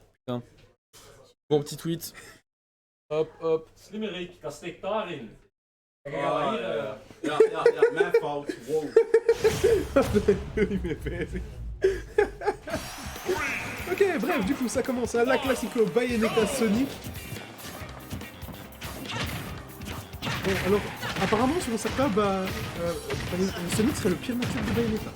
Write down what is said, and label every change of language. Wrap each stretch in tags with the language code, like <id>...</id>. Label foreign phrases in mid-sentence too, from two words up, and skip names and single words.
<fr>Bon petit tweet. Hop, hop.</fr> <nl>Slimmerik, dat steekt daarin. Ja, mijn fout. Wow.</nl> <fr>Ok, bref, du coup, ça commence à la Classico Bayonetta Sonic. Bon, alors, apparemment, sur certains, Sonic serait le pire match-up de Bayonetta.</fr>